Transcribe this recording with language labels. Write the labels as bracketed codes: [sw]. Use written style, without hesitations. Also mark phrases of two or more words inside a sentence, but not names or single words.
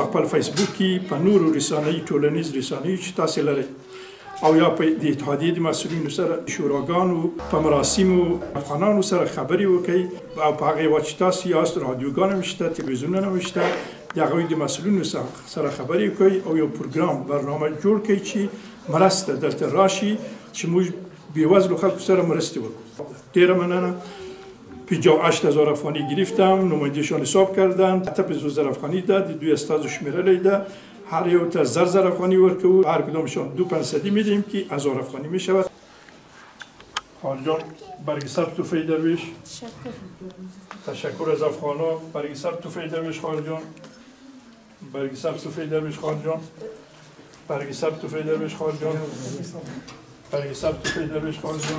[ps] خپل فیسبوک کې، په نورو رسنیو، ټولنیز رسنیو چې تاسې لرئ، او یا په د اتحادیې د مسؤلینو سره، شوراګانو، په مراسمو افغانانو سره خبرې وکړئ، او په هغې هېواد چې تاسې یاست رادیوګان هم شته، تلویزیونونه هم شته، د هغوی د مسؤلینو سره خبرې وکړئ او یو پروګرام برنامه جوړ کړئ چې مرسته دلته راشي چې موږ بیوزلو خلکو سره مرسته وکړو. ډیره مننه. [fa] 58000 افغانی گرفتم، نمایندهشان حساب کردن، 15000 افغانی ده، [ps] د دوی استازو شمیرلی ده، هر یو ته 1000 افغانی ورکو، [fa] هر کدامشان 2500 میدیم که 1000 افغانی میشود. خان جان، برگ سبز توفیق درویش. تشکر از افغانا. برگ سبز توفیق درویش خان جان. برگ سبز توفیق درویش خان جان. برگ سبز توفیق درویش خان جان. برگ سبز توفیق درویش خان جان.